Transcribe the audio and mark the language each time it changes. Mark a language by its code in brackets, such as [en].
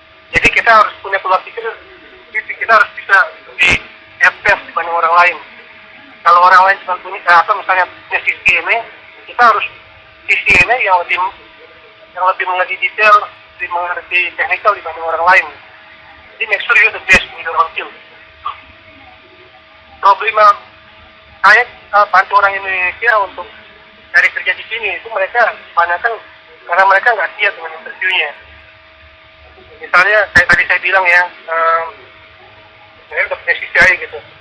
[id] Jadi kita harus punya pola pikir, kita harus bisa lebih advance dibanding orang lain. Kalau orang lain cuma punya atau misalnya punya sisi ini, kita harus sisi ini yang lebih mengerti detail, lebih mengerti teknikal dibanding orang lain. Jadi [en] make sure you're the best in your own field. [id] Problema saya bantu orang Indonesia untuk cari kerja di sini itu mereka kebanyakan karena mereka nggak siap dengan interviewnya. Misalnya tadi saya bilang ya, saya udah punya CCI gitu.